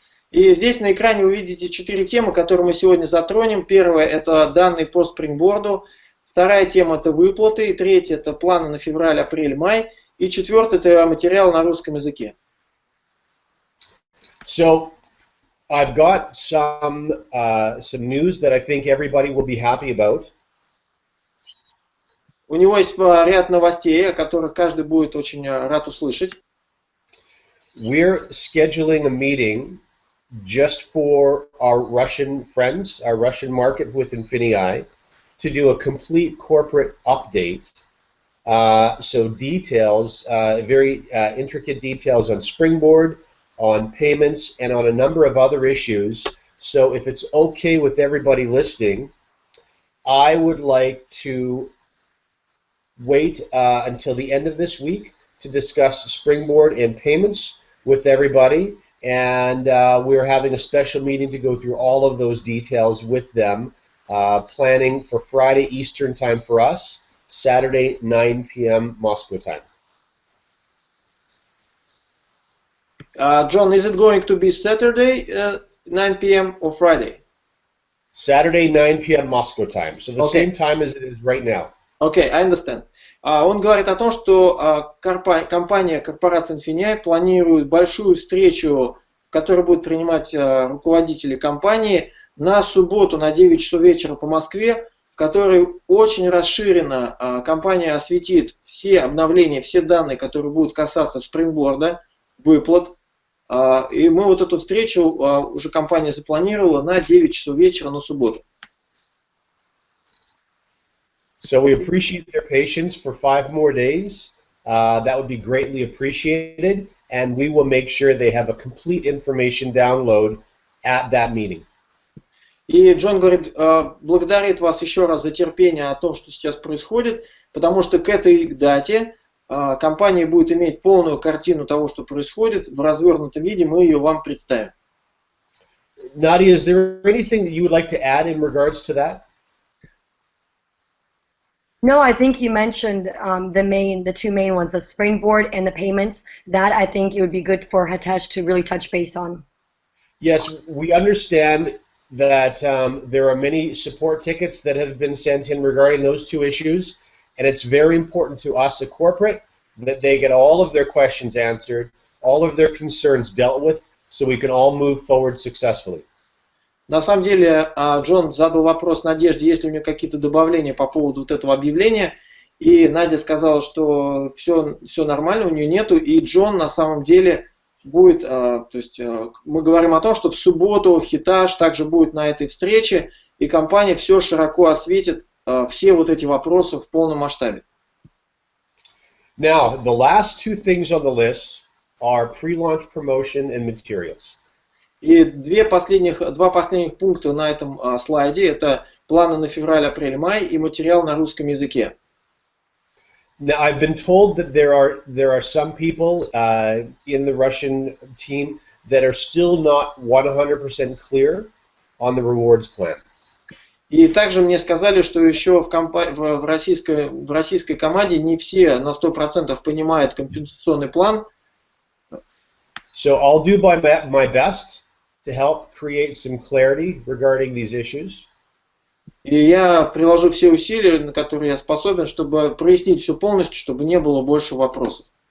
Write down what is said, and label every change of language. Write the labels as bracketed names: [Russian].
[Russian] И здесь на экране вы видите 4 темы, которые мы сегодня затронем. Первая – это данные по спрингборду. Вторая тема – это выплаты. И третья – это планы на февраль, апрель, май. И четвертая – это материал на русском языке. [English] So, I've got some news that I think everybody will be happy about. [Russian] У него есть ряд новостей, о которых каждый будет очень рад услышать. [English] We're scheduling a meeting just for our Russian friends, our Russian market with INFINII, to do a complete corporate update. So details, very intricate details on Springboard, on payments, and on a number of other issues. So if it's okay with everybody listening, I would like to wait until the end of this week to discuss Springboard and payments with everybody. And we're having a special meeting to go through all of those details with them, planning for Friday Eastern time for us, Saturday 9 p.m. Moscow time. John, is it going to be Saturday 9 p.m. or Friday? Saturday 9 p.m. Moscow time. So the same time as it is right now. Okay, I understand. [Russian] Он говорит о том, что корпорация INFINII планирует большую встречу, которую будут принимать руководители компании на субботу на 9 часов вечера по Москве, в которой очень расширенно компания осветит все обновления, все данные, которые будут касаться спрингборда, выплат. И мы вот эту встречу уже компания запланировала на 9 часов вечера на субботу. [English] So we appreciate their patience for 5 more days. That would be greatly appreciated, and we will make sure they have a complete information download at that meeting. [Russian] И Джон говорит, благодарит вас еще раз за терпение о том, что сейчас происходит, потому что к этой дате компания будет иметь полную картину того, что происходит в развернутом виде, мы ее вам представим. [English] Nadia, is there anything that you would like to add in regards to that? No, I think you mentioned the 2 main ones, the springboard and the payments. That I think it would be good for Hitesh to really touch base on. Yes, we understand that there are many support tickets that have been sent in regarding those 2 issues, and it's very important to us at corporate that they get all of their questions answered, all of their concerns dealt with so we can all move forward successfully. [Russian] На самом деле, Джон задал вопрос Надежде, есть ли у нее какие-то добавления по поводу вот этого объявления. И Надя сказала, что все нормально, у нее нету. И Джон на самом деле будет, то есть мы говорим о том, что в субботу Хитаж также будет на этой встрече, и компания все широко осветит, все вот эти вопросы в полном масштабе. [English] Now, the last two things on the list are pre-launch promotion and materials. [Russian] И два последних пункта на этом слайде – это планы на февраль, апрель, май и материал на русском языке. [English] Now, I've been told that there are some people in the Russian team that are still not 100% clear on the rewards plan. [Russian] И также мне сказали, что еще в российской команде не все на 100% понимают компенсационный план. [English] So I'll do my best to help create some clarity regarding these issues. [Russian] И я приложу все усилия, на которые я способен, чтобы прояснить все полностью, чтобы не было больше вопросов.